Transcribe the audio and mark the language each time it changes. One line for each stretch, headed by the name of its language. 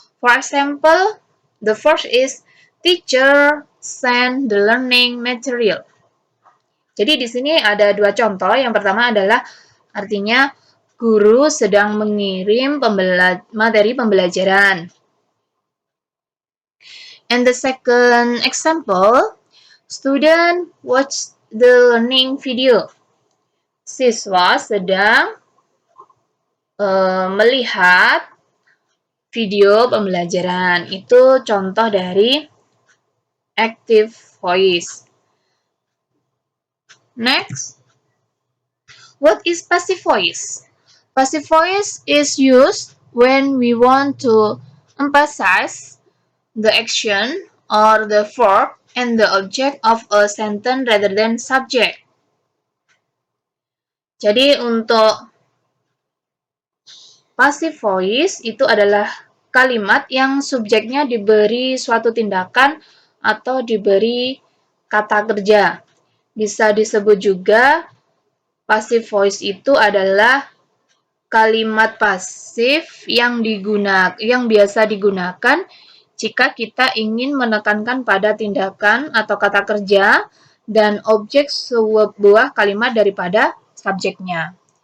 English: For example, the first is teacher send the learning material.
Indonesian: Jadi di sini ada dua contoh. Yang pertama adalah artinya guru sedang mengirim materi pembelajaran.
English: And the second example, student watch the learning video.
Indonesian: Siswa sedang melihat video pembelajaran. Itu contoh dari active voice.
English: Next, what is passive voice? Passive voice is used when we want to emphasize the action or the verb and the object of a sentence rather than subject.
Indonesian: Jadi untuk passive voice itu adalah kalimat yang subjeknya diberi suatu tindakan atau diberi kata kerja. Bisa disebut juga passive voice itu adalah kalimat pasif yang biasa digunakan jika kita ingin menekankan pada tindakan atau kata kerja dan objek sebuah kalimat daripada subjeknya.